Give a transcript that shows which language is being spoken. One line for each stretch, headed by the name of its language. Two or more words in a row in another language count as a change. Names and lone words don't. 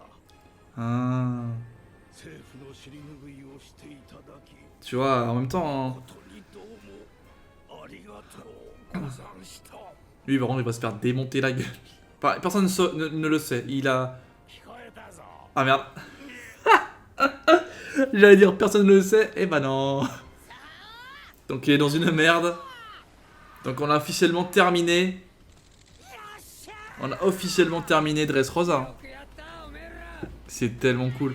French: Ah.
Japanese: 政府の尻拭いをしていただき
French: Tu vois, en même temps, hein,
Japanese: 本当にどうもありがとうござんした
French: lui, par contre, il va se faire démonter la gueule. Personne ne le sait. Il a...
Japanese: 聞こえたぞ
French: Ah merde. J'allais dire personne ne le sait. Eh bah non. Donc il est dans une merde. Donc on a officiellement terminé. On a officiellement terminé Dressrosa. C'est tellement cool.